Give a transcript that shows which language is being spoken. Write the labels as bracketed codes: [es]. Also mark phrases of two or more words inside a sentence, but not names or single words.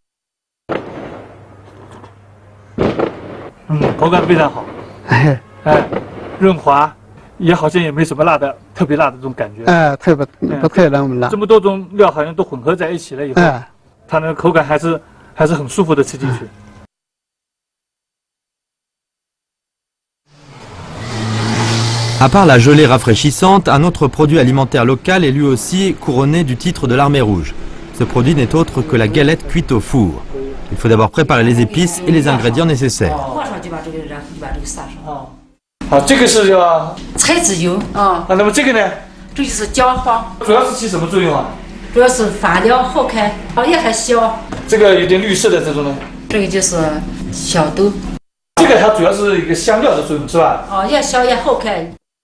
[zh] 口感非常好。润滑。也好像也没什么辣的，特别辣的这种感觉。不太那么辣。这么多种料好像都混合在一起了以后，它的口感还是很舒服的吃进去。 [fr] À part la gelée rafraîchissante, un autre produit alimentaire local est lui aussi couronné du titre de l'Armée rouge. Ce produit n'est autre que la galette cuite au four. Il faut d'abord préparer les épices et les ingrédients nécessaires. [zh] 这个是叫菜籽油那么这个呢？这就是姜黄。主要是起什么作用啊？主要是发料好看，也还小。这个有点绿色的这种呢？这个就是小豆。这个它主要是一个香料的作用，是吧？也小也好看。